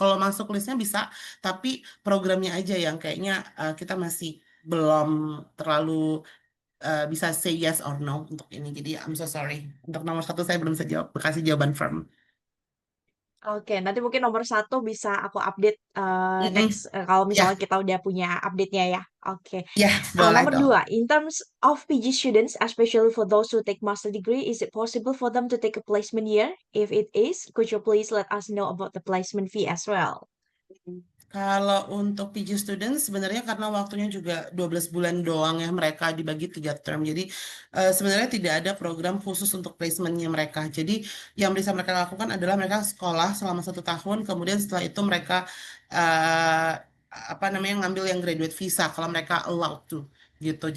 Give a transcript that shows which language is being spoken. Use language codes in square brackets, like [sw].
[id] Kalau masuk listnya bisa, tapi programnya aja yang kayaknya kita masih belum terlalu bisa [en] say yes or no [id] untuk ini. Jadi [en] I'm so sorry. [id] Untuk nomor satu saya belum bisa jawab, kasih jawaban firm. oke. Nanti mungkin nomor satu bisa aku update next Mm-mm. kalau misalnya kita udah punya update-nya ya. Oke. ya boleh Nomor dong. [en] dua, in terms of PG students, especially for those who take master degree, is it possible for them to take a placement year? If it is, could you please let us know about the placement fee as well? [id] Kalau untuk PG student sebenarnya karena waktunya juga 12 bulan doang ya mereka dibagi 3 term. Jadi sebenarnya tidak ada program khusus untuk placementnya mereka. Jadi yang bisa mereka lakukan adalah mereka sekolah selama 1 tahun, kemudian setelah itu mereka eh, apa namanya ngambil yang graduate visa kalau mereka [en] allowed to [id] gitu.